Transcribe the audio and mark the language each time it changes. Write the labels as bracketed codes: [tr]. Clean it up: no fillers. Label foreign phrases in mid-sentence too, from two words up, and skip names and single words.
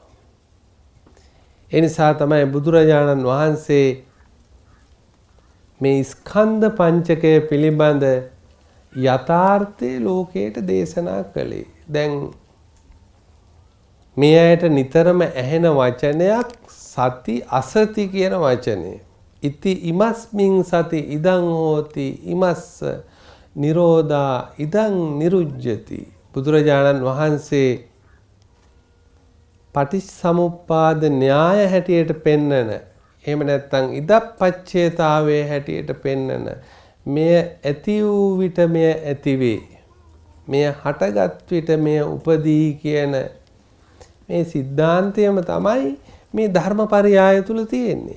[si] ඒ නිසා තමයි බුදුරජාණන් වහන්සේ මේ ස්කන්ධ පංචකය පිළිබඳ යථාර්ථයේ ලෝකයට දේශනා කළේ. දැන් මේ ඇයට නිතරම ඇහෙන වචනයක් සති අසති කියන වචනේ. [pi] ඉති ඉමස්මින් සති ඉදං හෝති ඉමස්ස නිරෝධා ඉදං නිරුජ්ජති. [si] බුදුරජාණන් වහන්සේ පටිච්චසමුප්පාද න්‍යාය හැටියට පෙන්නන එහෙම නැත්නම් ඉදප්පච්චේතාවයේ හැටියට පෙන්නන මෙය ඇති වූ විට මෙය ඇතිවේ. මෙය හටගත් විට මෙය උපදී කියන මේ සිද්ධාන්තයම තමයි මේ ධර්මපරියාය තුල තියෙන්නේ.